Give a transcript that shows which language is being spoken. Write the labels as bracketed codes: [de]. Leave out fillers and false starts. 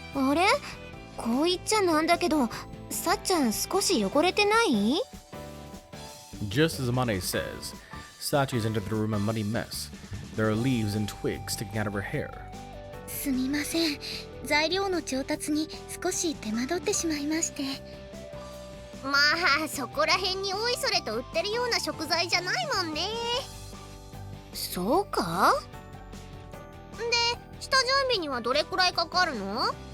[ja] あれ、こう言っちゃなんだけど、さっちゃん少し汚れてない？ [en] Just as Amane says, Sachi has entered the room a muddy mess. There are leaves and twigs sticking out of her hair. [ja] すみません。材料の調達に少し手間取ってしまいまして。まあそこら辺においそれと売ってるような食材じゃないもんね。そうか？で、下準備にはどれくらいかかるの？